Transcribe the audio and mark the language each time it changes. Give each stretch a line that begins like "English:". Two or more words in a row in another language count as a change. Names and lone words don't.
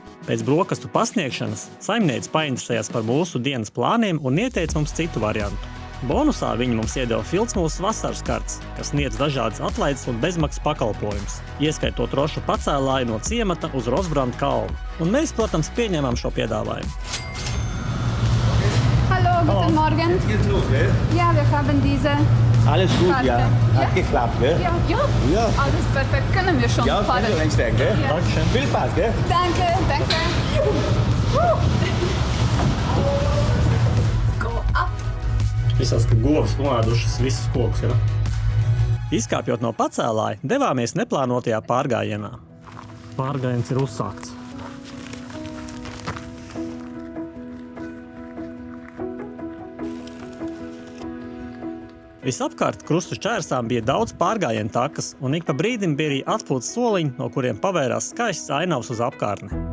Latvian: Pēc brokastu pasniegšanas saimniece painteresējās par mūsu dienas plāniem un ieteica mums citu variantu. Bonusā viņi mums iedeva Filcmūsas vasaras kartes, kas sniedz dažādas atlaides un bezmaksas pakalpojumus, ieskaitot rošu pacēlāju no ciemata uz Rosbranda kalnu. Un mēs, protams, pieņēmām šo piedāvājumu.
German: Hallo, guten Morgen. Jetzt geht's los, gell? Ja, wir haben diese Alles gut, Karte. ja. Ja? Hat geklappt, gell? Ja, alles perfekt. Können wir schon Ja, fahren? können wir einsteigen, gell? Ja. Dankeschön. Viel Spaß, gell? Danke, danke.
English: Go up.
Latvian: Visās, ka govs noēdušas visus kokus, ja? Izkāpjot no pacēlāja, devāmies neplānotajā pārgājienā. Pārgājiens ir uzsākts. Visapkārt krustu šķērsām bija daudz pārgājienu takas, un ik pa brīdim bija arī atpūtas soliņi, no kuriem pavērās skaists ainavs uz apkārtni.